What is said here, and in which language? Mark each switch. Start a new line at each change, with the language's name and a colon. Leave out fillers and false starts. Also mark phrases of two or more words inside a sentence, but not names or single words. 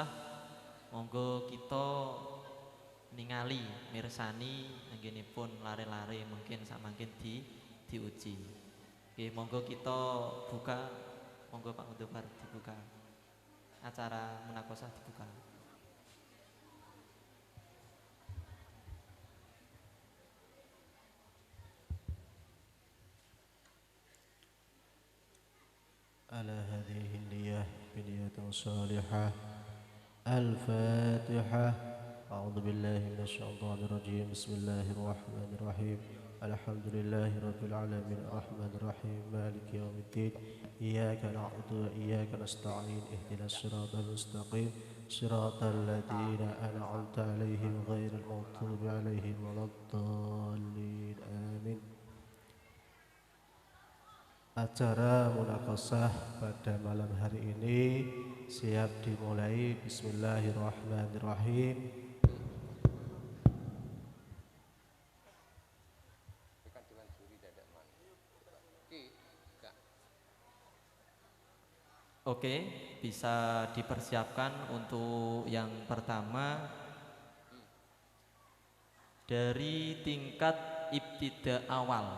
Javanese: Monggo kita ningali mirsani anggenipun lare-lare mungkin samangkin diuji. Nggih monggo kita buka, monggo Pak Mudofar dibuka.
Indonesian: Acara munakosah dibuka.
Arabic: على هذه النية بنية صالحة. الفاتحة. أعوذ بالله من الشيطان الرجيم. بسم الله الرحمن الرحيم. الحمد لله رب العالمين الرحمن الرحيم مالك يوم الدين. إياك نعبد وإياك نستعين. اهدنا الصراط المستقيم صراط الذين أنعمت عليهم غير المغضوب عليهم ولا الضالين. آمين.
Indonesian: Acara munakosah pada malam hari ini siap dimulai.
Arabic: بسم الله الرحمن الرحيم.
Indonesian: Oke, bisa dipersiapkan untuk yang pertama dari tingkat ibtida awal.